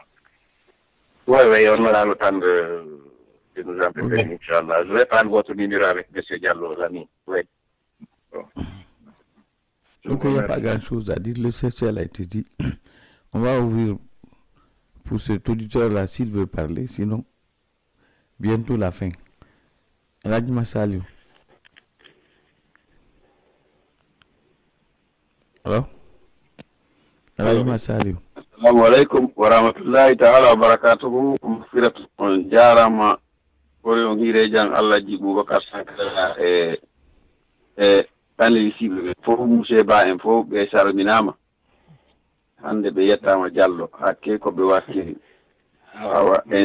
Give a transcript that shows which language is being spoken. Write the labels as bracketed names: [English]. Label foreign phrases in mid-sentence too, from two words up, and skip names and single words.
[French] Oui, on aura le temps de nous en préparer, Inch'Allah. Je vais prendre votre numéro avec M. Diallo, l'ami. Oui. Donc, il n'y a pas grand-chose à dire. L'essentiel a été dit. On va ouvrir pour cet auditeur-là s'il veut parler. Sinon, bientôt la fin. Radjima Saliou. Hello? Radjima Saliou. [Arabic] السلام عليكم ورحمة الله تعالى وبركاته. [Fula] Mufiratu on jarama kore on hire jang Allah ji Boubacar Sankara panel sibe fof monsieur Ba en fof be salminama hande be yettama Diallo hakke ko be wartiri awa